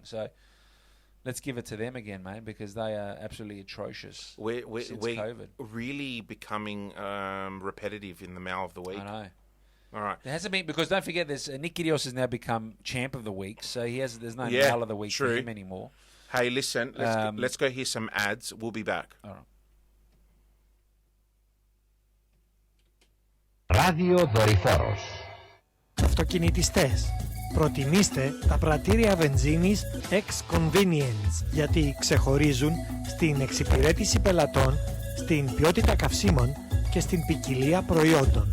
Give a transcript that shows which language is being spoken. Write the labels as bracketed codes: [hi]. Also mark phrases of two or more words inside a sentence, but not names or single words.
[en] So let's give it to them again, mate, because they are absolutely atrocious since COVID. Really becoming repetitive in the Male of the Week. I know. All right. There hasn't been, because don't forget, Nick Kyrgios has now become Champ of the Week, so there's no Male of the Week for him anymore. Hey, listen, let's go hear some ads. We'll be back. All right. [el] Ράδιο Δορυφόρος. Αυτοκινητιστές, προτιμήστε τα πρατήρια βενζίνης X-Convenience, γιατί ξεχωρίζουν στην εξυπηρέτηση πελατών, στην ποιότητα καυσίμων και στην ποικιλία προϊόντων.